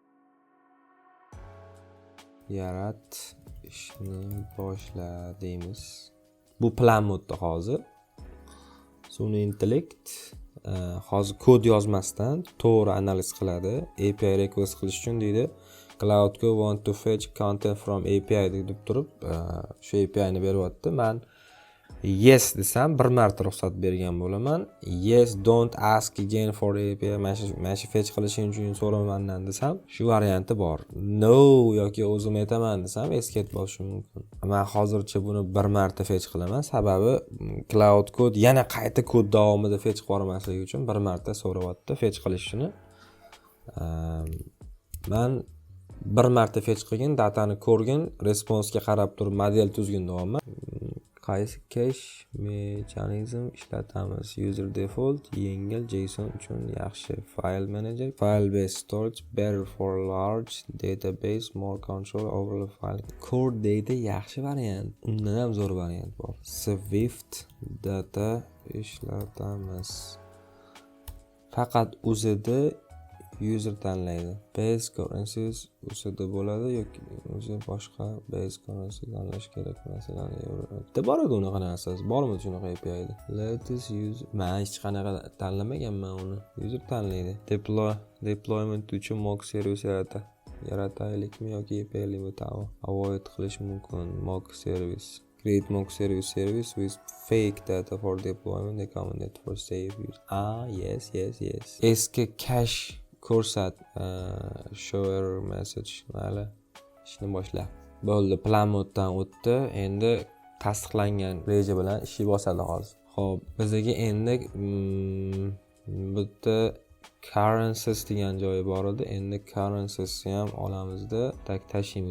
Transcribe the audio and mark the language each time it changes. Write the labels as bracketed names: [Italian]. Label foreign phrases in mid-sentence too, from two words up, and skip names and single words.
[Uzbek] Yarat ishni boshla deymiz. Bu plan modda hozir. Sun'iy intellekt hozir kod yozmasdan to'g'ri analiz qiladi. [English] API request [Uzbek] qilish uchun deydi. [English] Cloud.co want to fetch content from API [Uzbek] deb turib, shu API ni beryapti. Men yes desam bir marta ruxsat bergan bo'laman. [English] Yes, don't ask again for API. [Uzbek] Mana shu fetch qilishing uchun so'ramandan desam, shu varianti bor. No yoki o'zim aytaman desam escape bo'lishi mumkin. Men hozircha buni bir marta fetch qilaman, sababi Cloud Code yana qayta kod davomida fetch qilmasligi uchun bir marta so'rayapti fetch qilishini. Men bir marta fetch qilgan, datani ko'rgan, responsga qarab turib model tuzgan deyapman. Qaysi cache mechanizm ishlatamiz? [English] User default [Uzbek] yengil, JSON uchun yaxshi, [English] file manager, file based storage better for large database, more control over the file. Core data [Uzbek] yaxshi variant, undan ham zo'r variant bor. Swift data ishlatamiz. Faqat o'zida user tanlaydi. [English] Base currencies [Uzbek] o'zida bo'ladi yoki o'zi boshqa [English] base currency [Uzbek] tanlash kerak, masalan euro. Bitta bor edi unaqa narsasi. Bormi shunaqa API-da? [English] Latest user. [Uzbek] Men hech qanaqa tanlamaganman uni. User tanlaydi. Deployment uchun [English] mock service [Uzbek] yarataylikmi yoki API o'tami? Avoid qilish mumkin [English] mock service. Create mock service with fake data for deployment recommended for safe use. Yes. [Uzbek] Eski cache ko'rsat, [English] show error message. [Uzbek] Mayli, ishni boshla. Bo'ldi, plan moddan o'tdi. Endi tasdiqlangan reja bilan ishi bosadi hozir. Xo'p, bizga endi bitta currencies degan joyi bor edi. Endi currencies ham olamizda tashlaymiz.